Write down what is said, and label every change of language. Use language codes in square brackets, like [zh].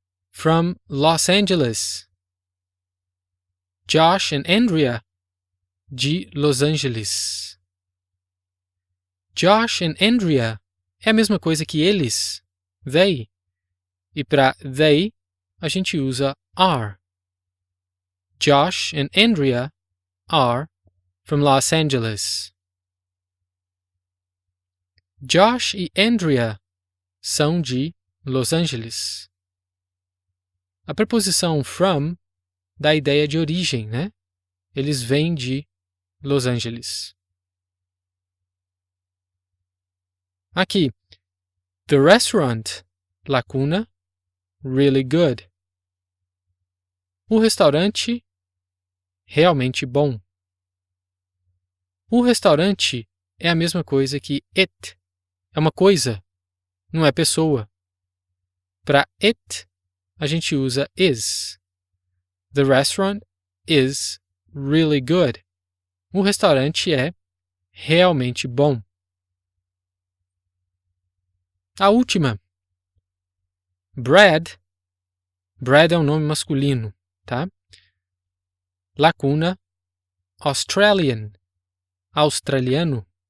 [en] From Los Angeles. Josh and Andrea. [pt] De Los Angeles. Josh and Andrea é a mesma coisa que eles, they. E para they, a gente usa are. [en] Josh and Andrea are from Los Angeles. [pt] Josh e Andrea são de Los Angeles. A preposição from dá a ideia de origem, né? Eles vêm de Los Angeles. Aqui, [en] the restaurant, [pt] lacuna, [en] really good. [pt] O restaurante, realmente bom. O restaurante é a mesma coisa que it. É uma coisa, não é pessoa. Para it, a gente usa is. [en] The restaurant is really good. [pt] O restaurante é realmente bom. A última. Brad. Brad é um nome masculino, tá? Lacuna. Australian. Australiano.